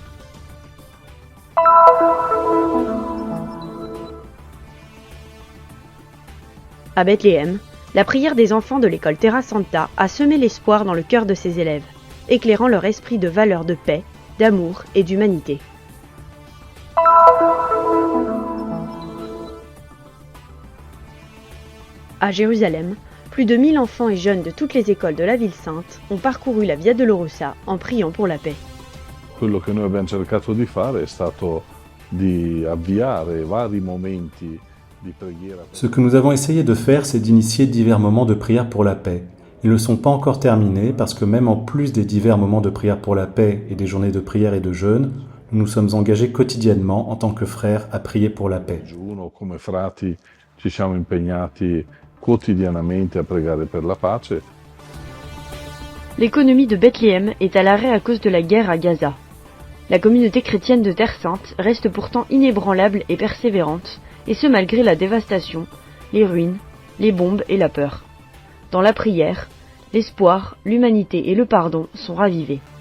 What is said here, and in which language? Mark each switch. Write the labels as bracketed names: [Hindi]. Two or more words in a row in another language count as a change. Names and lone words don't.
[French] À Bethléem, la prière des enfants de l'école Terra Santa a semé l'espoir dans le cœur de ses élèves, éclairant leur esprit de valeurs de paix, d'amour et d'humanité. À Jérusalem, plus de 1000 enfants et jeunes de toutes les écoles de la ville sainte ont parcouru la Via Dolorosa en priant pour la paix. [Italian] Quello che noi abbiamo cercato di fare è stato di avviare vari momenti di preghiera. [French] Ce que nous avons essayé de faire, c'est d'initier divers moments de prière pour la paix. Ils ne sont pas encore terminés parce que même en plus des divers moments de prière pour la paix et des journées de prière et de jeûne, nous nous sommes engagés quotidiennement en tant que frères à prier pour la paix. [Italian] Come frati ci siamo impegnati quotidianamente a pregare per la pace. [French] L'économie de Bethléem est à l'arrêt à cause de la guerre à Gaza. La communauté chrétienne de Terre Sainte reste pourtant inébranlable et persévérante, et ce malgré la dévastation, les ruines, les bombes et la peur. Dans la prière, l'espoir, l'humanité et le pardon sont ravivés.